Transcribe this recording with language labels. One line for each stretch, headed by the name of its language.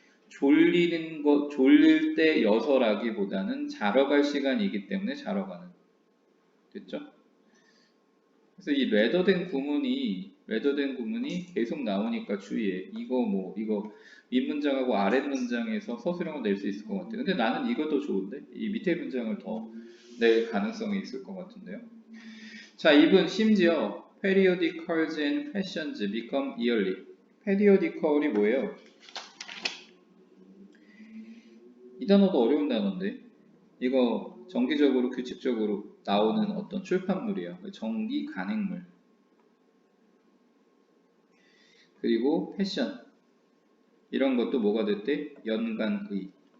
Korean: 졸릴 때여서라기보다는 자러 갈 시간이기 때문에 자러 가는. 됐죠? 그래서 이 레더된 구문이 계속 나오니까 주의해. 이거 윗문장하고 아랫문장에서 서술형을 낼 수 있을 것 같아요. 근데 나는 이거 더 좋은데? 이 밑에 문장을 더 낼 가능성이 있을 것 같은데요. 자, 이분 심지어
English: periodicals and fashions become yearly.
Korean: periodical이 뭐예요? 이 단어도 어려운 단어인데 이거 정기적으로 규칙적으로 나오는 어떤 출판물이에요. 정기 간행물. 그리고 패션. 이런 것도 뭐가 됐대? 연간의.